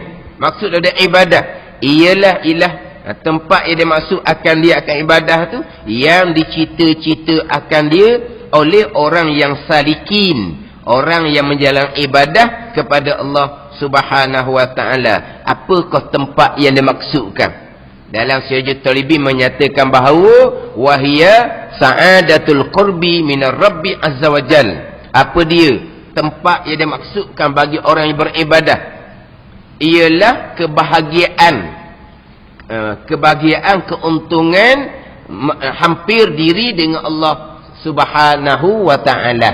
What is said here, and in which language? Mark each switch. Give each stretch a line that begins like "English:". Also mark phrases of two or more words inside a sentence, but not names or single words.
Malay: Maksud dari ibadah ialah tempat yang dimaksud akan dia akan ibadah tu, yang dicita-cita akan dia oleh orang yang salikin, orang yang menjalankan ibadah kepada Allah
Arabic: سبحانه وتعالى.
Malay: Apakah tempat yang dimaksudkan? Dalam Sirajul Talibin menyatakan bahawa
Arabic: وهي سعادة القرب من الرب عز وجل.
Malay: Apa dia? Tempat yang dimaksudkan bagi orang yang beribadah ialah kebahagiaan, keuntungan hampir diri dengan Allah
Arabic: سبحانه وتعالى.